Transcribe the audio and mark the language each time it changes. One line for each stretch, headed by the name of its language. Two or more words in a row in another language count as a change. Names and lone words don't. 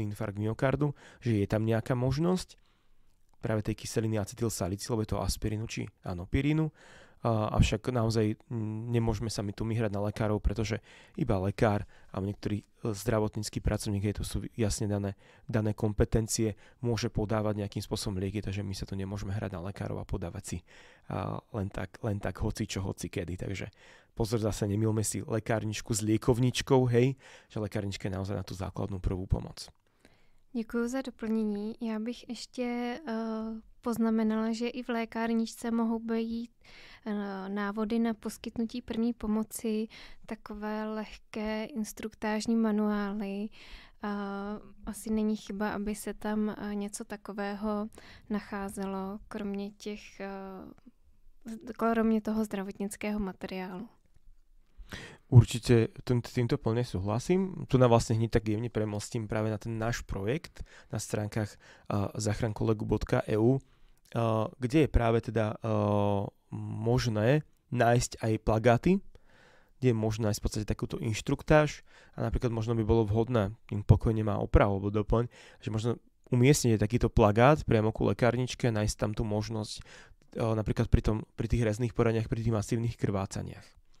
Slovak: infarkt myokardu, že je tam nejaká možnosť práve tej kyseliny acetylsalicílovej, toho aspirínu či anopirínu, avšak naozaj nemôžeme sa my tu myhrať na lekárov, pretože iba lekár a niektorý zdravotnícky pracovník, to sú jasne dané kompetencie, môže podávať nejakým spôsobom lieky, takže my sa tu nemôžeme hrať na lekárov a podávať si len tak hoci čo, hoci kedy. Takže pozor, zase nemilme si lekárničku s liekovničkou, hej, že lekárnička je naozaj na tú základnú prvú pomoc.
Czech: Děkuji za doplnění. Já bych ještě poznamenala, že i v lékárničce mohou být návody na poskytnutí první pomoci, takové lehké instruktážní manuály. Asi není chyba, aby se tam něco takového nacházelo, kromě toho zdravotnického materiálu.
Slovak: Určite týmto plne súhlasím. Tu na vlastne hneď tak jemne premostím práve na ten náš projekt na stránkach zachránkolegu.eu, kde je práve teda možné nájsť aj plagáty, kde je možné nájsť v podstate takúto inštruktáž a napríklad možno by bolo vhodné, tým pokojne má oprav alebo doplň, že možno umiestniť takýto plagát priamo ku lekárničke a nájsť tam tú možnosť napríklad pri tých rezných poraneniach, pri tých masívnych krvácaniach.